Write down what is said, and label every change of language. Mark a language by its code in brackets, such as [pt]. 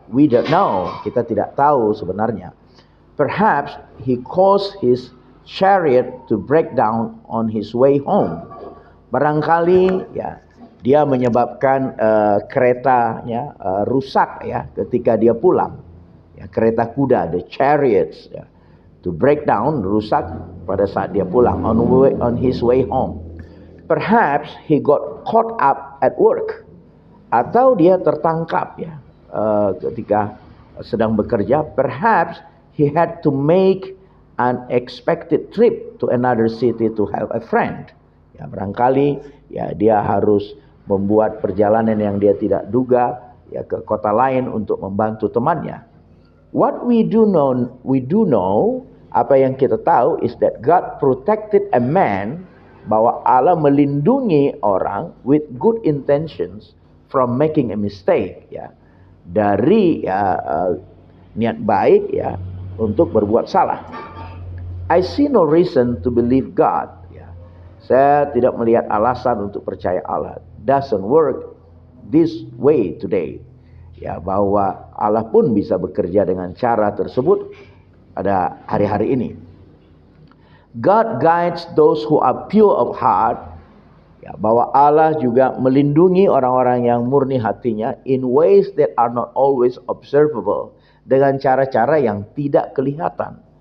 [en] We don't know, [id] kita tidak tahu sebenarnya. [en] Perhaps he caused his chariot to break down on his way home. [id] Barangkali, ya, dia menyebabkan keretanya rusak, ya, ketika dia pulang, ya, kereta kuda, [en] the chariots, [id] ya, [en] to break down, [id] rusak pada saat dia pulang, [en] on his way home. Perhaps he got caught up at work, [id] atau dia tertangkap, ya, ketika sedang bekerja. [en] Perhaps he had to make an unexpected trip to another city to help a friend. [id] Ya, barangkali, ya, dia harus membuat perjalanan yang dia tidak duga, ya, ke kota lain untuk membantu temannya. [en] What we do know, [id] apa yang kita tahu [en] is that God protected a man [id] bahwa Allah melindungi orang [en] with good intentions from making a mistake, [id] ya, dari niat baik, ya, untuk berbuat salah. [en] I see no reason to believe God. Ya. [id] Saya tidak melihat alasan untuk percaya Allah. [en] Doesn't work this way today. [id] Ya, bahwa Allah pun bisa bekerja dengan cara tersebut pada hari-hari ini. [en] God guides those who are pure of heart. [id] Ya, bahwa Allah juga melindungi orang-orang yang murni hatinya [en] in ways that are not always observable, [id] dengan cara-cara yang tidak kelihatan.